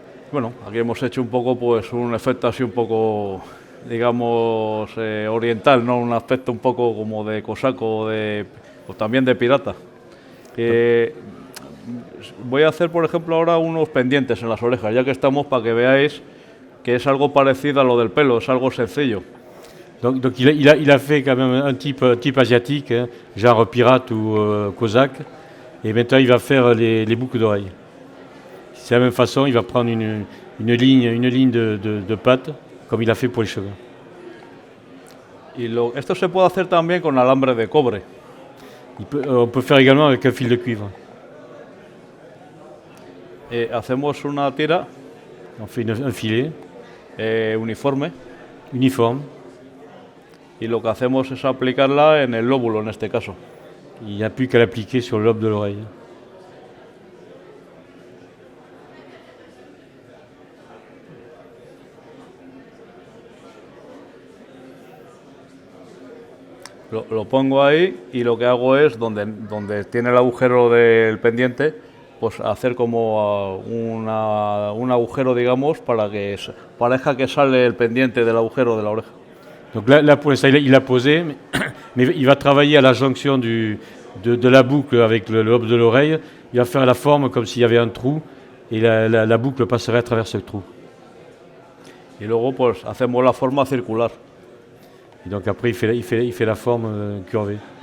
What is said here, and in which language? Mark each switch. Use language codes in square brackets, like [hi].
[es] Bueno, aquí hemos hecho un poco, pues un efecto así un poco, digamos, oriental, ¿no? Un aspecto un poco como de cosaco, o también de pirata. voy a hacer, por ejemplo, ahora unos pendientes en las orejas, ya que estamos, para que veáis que es algo parecido a lo del pelo, es algo sencillo. [fr] Donc il a fait quand même un type asiatique, hein, genre pirate ou cosaque, et maintenant il va faire les boucles d'oreilles. C'est la même façon, il va prendre une ligne de pattes, comme il a fait pour les cheveux. [es] Esto se puede hacer también con alambre de cobre. [fr] On peut faire également avec un fil de cuivre. [es] Hacemos una tira [fr] On fait un filet [es] uniforme [fr] uniforme. [es] y lo que hacemos es aplicarla en el lóbulo, en este caso. [fr] Il n'y a plus qu'à l'appliquer sur le lobe de l'oreille. [es] Lo pongo ahí y lo que hago es, donde tiene el agujero del pendiente, pues hacer como un agujero, digamos, para que parezca que sale el pendiente del agujero de la oreja. [fr] Donc là pour l'instant, il a posé, mais il va travailler à la jonction de la boucle avec le lobe de l'oreille. Il va faire la forme comme s'il y avait un trou, et la boucle passerait à travers ce trou. [es] Y luego pues hacemos la forma circular. [fr] Et donc après, il fait la forme curvée.